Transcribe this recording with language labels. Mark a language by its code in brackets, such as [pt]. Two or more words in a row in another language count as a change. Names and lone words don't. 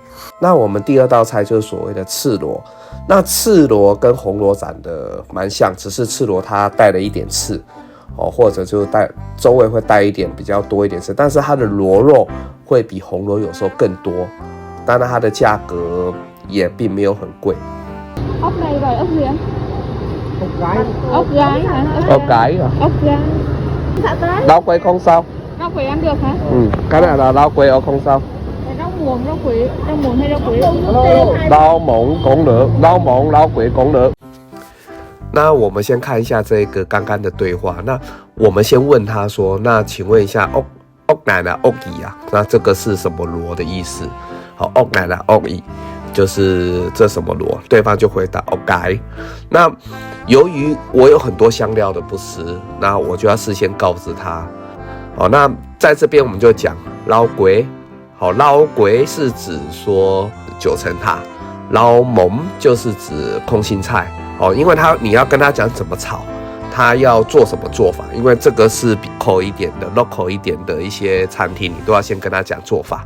[zh] 那我们第二道菜就是所谓的赤螺。那赤螺跟红螺长得蛮像，只是赤螺它带了一点刺，或者就周围会带一点比较多一点刺，但是它的螺肉会比红螺有时候更多。当然，它的价格也并没有很贵。 [vi] Ốc này rồi, ốc gì anh? Ốc gái. Ốc gái hả? Ốc gái à? Ốc gái. Dạ tới. Rau quay không sao. Rau quỳ ăn được hả? Cái này là rau quay không sao. Rau muống, rau quỳ, rau muống hay rau quỳ? Rau muống cũng được, rau muống, rau quỳ cũng được。 [zh] 那我们先看一下这个刚刚的对话。那我们先问他说：“那请问一下， [vi] ốc này là ốc gì [zh] 啊？那这个是什么螺的意思？ [vi] 好 ，ốc này là ốc gì。” [zh] 就是这什么螺，对方就回答 OK。那由于我有很多香料的不吃，那我就要事先告知他。那在这边我们就讲捞鬼，捞鬼是指说9层塔，捞蒙就是指空心菜，因为你要跟他讲怎么炒，他要做什么做法，因为这个是比local一点的一些餐厅，你都要先跟他讲做法。